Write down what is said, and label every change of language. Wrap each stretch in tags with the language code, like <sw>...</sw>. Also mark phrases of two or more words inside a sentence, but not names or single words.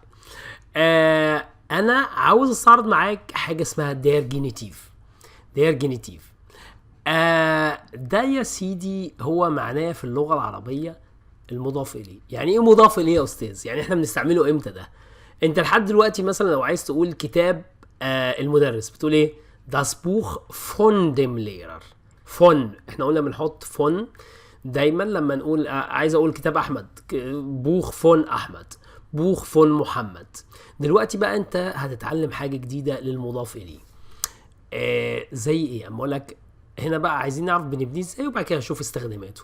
<ar>انا عاوز استعرض معاك حاجه اسمها جينيتيف. ده يا سيدي هو معناه في اللغه العربيه المضاف اليه. يعني ايه مضاف اليه يا استاذ؟ يعني احنا بنستعمله امتى ده؟ انت لحد دلوقتي مثلا لو عايز تقول كتاب المدرس بتقول ايه؟</ar> <de>das Buch von dem Lehrer.</de> <ar>فون، احنا قلنا بنحط فون دايما لما نقول عايز اقول كتاب احمد،</ar> <de>Buch von</de> <ar>احمد،</ar> <de>Buch von</de> <ar>محمد. دلوقتي بقى انت هتتعلم حاجه جديده للمضاف اليه. زي ايه؟ اما اقول لك هنا بقى عايزين نعرف بنبنيه ازاي وبعد كده نشوف استخداماته.</ar>